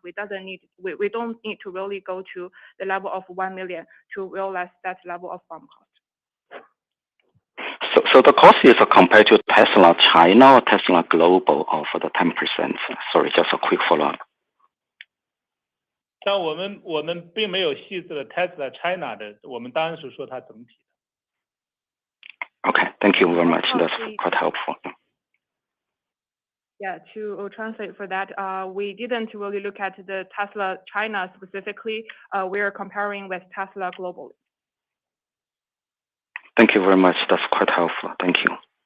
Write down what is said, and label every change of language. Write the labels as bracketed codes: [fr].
[en] We don't need to really go to the level of 1 million to realize that level of BOM cost. So the cost is compared to Tesla China or Tesla Global for the 10%. Sorry, just a quick follow-up. [zh] 像我们并没有细致的 Tesla China 的，我们当然是说它整体的。 [en] Okay, thank you very much. That's quite helpful. Yeah, to translate for that, we didn't really look at the Tesla China specifically. We're comparing with Tesla globally. Thank you very much. That's quite helpful. Thank you.